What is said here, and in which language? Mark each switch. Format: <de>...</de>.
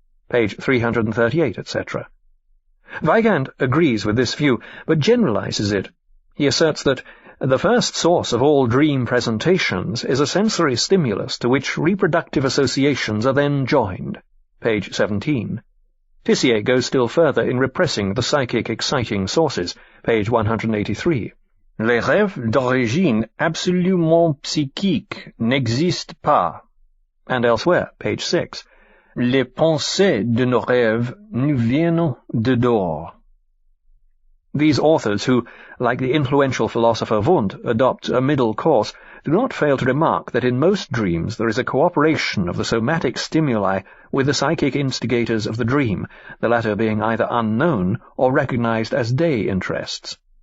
<en>Page 338, etc. Weigand agrees with this view, but generalizes it. He asserts that the first source of all dream presentations is a sensory stimulus to which reproductive associations are then joined. Page 17. Tissier goes still further in repressing the psychic exciting sources. Page 183.</en> <fr>Les rêves d'origine absolument psychique n'existent pas.</fr> <en>And elsewhere, page 6.</en> <fr>Les pensées de nos rêves nous viennent de dehors.</fr> <en>These authors who, like the influential philosopher Wundt, adopt a middle course, do not fail to remark that in most dreams there is a cooperation of the somatic stimuli with the psychic instigators of the dream, the latter being either unknown or recognized as day interests.</en>